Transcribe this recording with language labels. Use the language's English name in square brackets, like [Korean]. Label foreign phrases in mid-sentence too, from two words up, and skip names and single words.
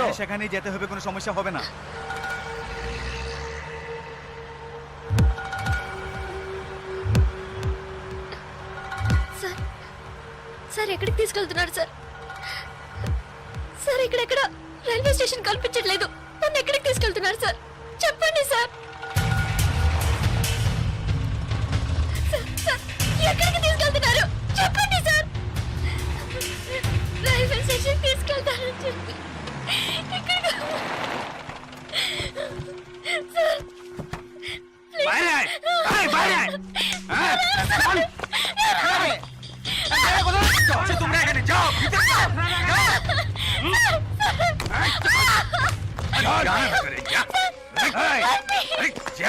[Bangla] হ্যাঁ, সেখানেই যেতে হবে, কোনো সমস্যা হবে না। [Telugu] సార్ సార్ ఎక్కడికి తీసుకెళ్తున్నారు సార్? సార్ ఇక్కడెక్కడ రైల్వే స్టేషన్ కనిపించట్లేదు, నన్ను ఎక్కడికి తీసుకెళ్తున్నారు సార్? చెప్పండి సార్. సార్, సార్, ఎక్కడికి తీసుకెళ్తున్నారు చెప్పండి సార్. రైల్వే స్టేషన్ తీసుకెళ్తారని చెప్పి ఇక్కడికి సార్ [Bangla] বাইরে আয়, বাইরে আয়। হ্যাঁ, চল। আচ্ছা, তোমরা এখানে যাও, ভিতরে যাও, যাও। যা, ভিতরে যা। এই, যা।